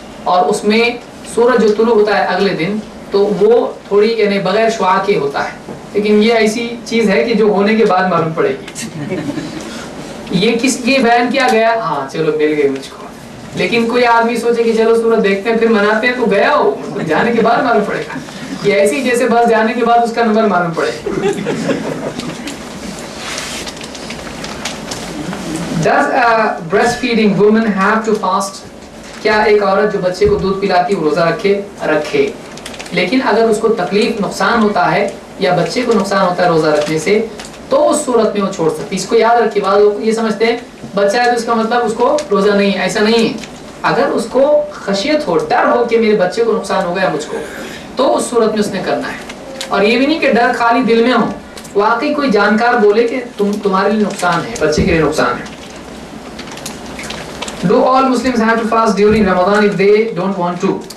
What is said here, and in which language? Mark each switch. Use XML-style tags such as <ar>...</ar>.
<ur>اور اس میں سورج جو طلوع ہوتا ہے اگلے دن تو وہ تھوڑی یعنی بغیر شعاع کے ہوتا ہے, لیکن یہ ایسی چیز ہے کہ جو ہونے کے بعد معلوم پڑے گی. یہ کس لیے بیان کیا گیا؟ ہاں چلو مل گئی مجھ کو. لیکن کوئی آدمی سوچے کہ چلو سورج دیکھتے ہیں پھر مناتے ہیں, تو گیا ہو جانے کے بعد معلوم پڑے گا. یہ ایسی جیسے بس جانے کے بعد اس کا نمبر معلوم پڑے.</ur> <en>Does a breastfeeding woman have to fast?</en> <ur>کیا ایک عورت جو بچے کو دودھ پلاتی وہ روزہ رکھے, لیکن اگر اس کو تکلیف نقصان ہوتا ہے یا بچے کو نقصان ہوتا ہے روزہ رکھنے سے تو اس صورت میں وہ چھوڑ سکتی. اس کو یاد رکھیے, بعض لوگ یہ سمجھتے ہیں بچہ ہے تو اس کا مطلب اس کو روزہ نہیں ہے. ایسا نہیں ہے. اگر اس کو خشیت ہو, ڈر ہو کہ میرے بچے کو نقصان ہو گیا مجھ کو, تو اس صورت میں اس نے کرنا ہے. اور یہ بھی نہیں کہ ڈر خالی دل میں ہو, واقعی کوئی جانکار بولے کہ تمہارے لیے نقصان ہے, بچے کے لیے نقصان ہے.</ur> <en>Do all Muslims have to fast during Ramadan if they don't want to?</en>